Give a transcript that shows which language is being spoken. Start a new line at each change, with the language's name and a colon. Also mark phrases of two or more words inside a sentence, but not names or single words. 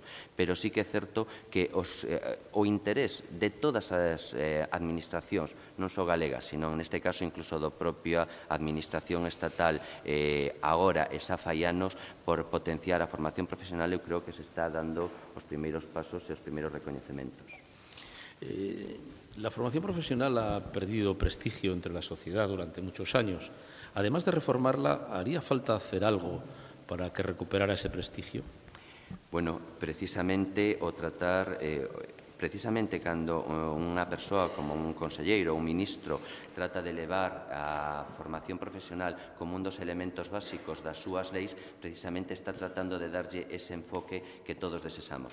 Galician: Pero sí que é certo que o interés de todas as administracións, non só galegas, sino neste caso incluso do propia administración estatal, agora e xa fai anos, por potenciar a formación profesional, eu creo que se está dando os primeiros pasos e os primeiros recoñecementos.
Spanish: La formación profesional ha perdido prestigio entre la sociedad durante muchos años. Además de reformarla, ¿haría falta hacer algo para que recuperara ese prestigio?
Galician: Bueno, precisamente o tratar precisamente cando unha persoa como un conselleiro ou un ministro trata de levar a formación profesional como un dos elementos básicos das súas leis, precisamente está tratando de darlle ese enfoque que todos desexamos.